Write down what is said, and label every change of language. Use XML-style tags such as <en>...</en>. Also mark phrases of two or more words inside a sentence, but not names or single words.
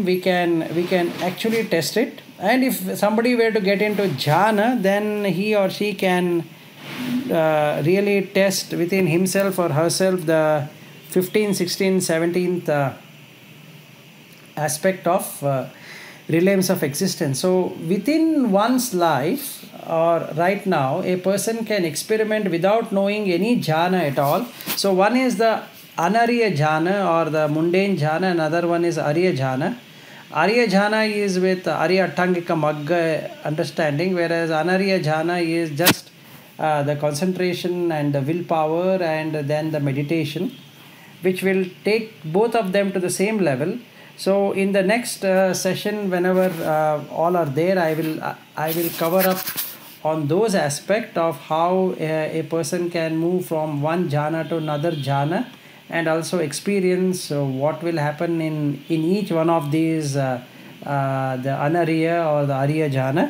<en>We can actually test it, and if somebody were to get into jhana, then he or she can really test within himself or herself the 15th, 16th, 17th aspect of realms of existence. So within one's life, or right now, a person can experiment without knowing any jhana at all. So one is the</en> <pi>Anariya jhana</pi> <en>or the mundane jhana, another one is</en> <pi>Ariya jhana. Ariya jhana</pi> <en>is with</en> <pi>Ariya Attangika Magga</pi> <en>understanding, whereas</en> <pi>Anariya jhana</pi> <en>is just the concentration and the willpower and then the meditation, which will take both of them to the same level. So in the next session, whenever all are there, I will cover up on those aspects of how a person can move from one jhana to another jhana, and also experience what will happen in each one of these the Anariya or the</en> <pi>Ariya jhana.</pi>